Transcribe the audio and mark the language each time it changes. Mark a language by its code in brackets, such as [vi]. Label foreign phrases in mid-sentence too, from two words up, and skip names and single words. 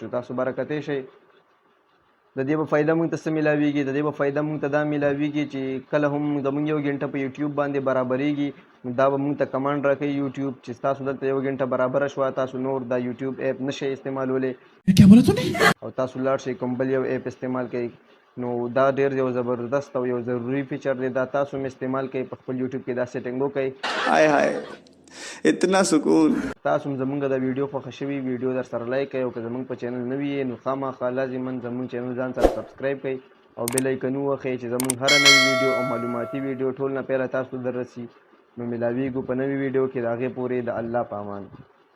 [ps] تاسو به راکتی شئ د دې به فایده موږ ته څه میلاویږي د دې به فایده موږ ته دا میلاویږي چې کله هم زموږ 1 ګنټه په یوټیوب باندې برابریږي نو دا به موږ ته کمانډ راکوي یوټیوب چې تاسو دلته 1 ګنټه برابره شوه تاسو نور دا یوټیوب اپ نشئ استعمالولی او تاسو لاړ شئ کوم بل یو اپ استعمال کوئ. نو دا ډېر یو زبردست او یو ضروري فیچر دی. دا تاسو هم استعمال کوئ په خپل یوټیوب کې دا سیټینګ وکړئ. [hi] हाय हाय इतना सुकून. [ps] تاسو هم زمونږ د ویډیو خوښه شوي ویډیو در سره لایک کړئ او که زمونږ په چینل نوي یې نو خامخا لازما زمونږ چینل ځان سره سبسکرایب کړئ او [en] bell icon [ps] ووهئ چې زمونږ هره نوې ویډیو او معلوماتي ویډیو ټول نه پیله تاسو ته در رسي. نو ملاویږو په نوې ویډیو کې د هغې پورې د الله په امان.